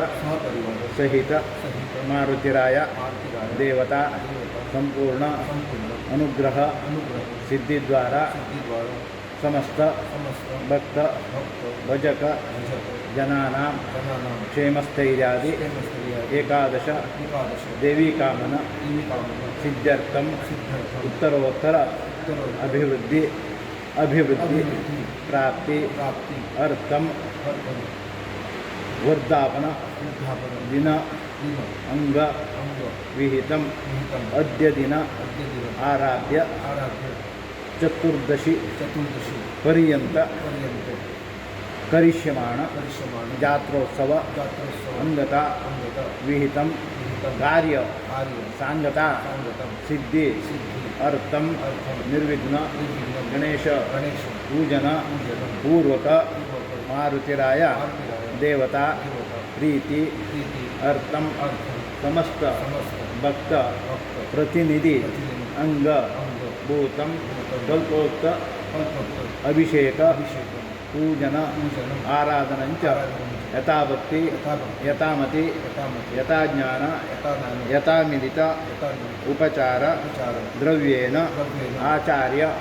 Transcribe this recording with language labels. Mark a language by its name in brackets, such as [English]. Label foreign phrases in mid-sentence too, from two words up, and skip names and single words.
[Sanskrit] सहित मारुतिराय देवता संपूर्ण अनुग्रह सिद्धि द्वारा समस्त भक्त भजक जनानां क्षेमस्थैर्यादि एकादश देवी कामन सिद्ध्यर्थम उत्तरोत्तर अभिवृद्धि प्राप्ति अर्थम वर्धापन दिन अंग विहितम अद्य दिन आराध्य चतुर्दशी पर्यंत करिष्यमाण जात्रोत्सव अंगता विहितम कार्य सांगता सिद्धि अर्थम निर्विघ्न गणेश पूजन पूर्वक मारुतिराय देवता प्रीति अर्थम समस्त भक्त प्रतिनिधि अंग भूतम कल्पोक्त अभिषेक पूजन आराधनंच यथाभक्ति यथामति यथाज्ञान यथामिलित उपचार द्रव्येन आचार्य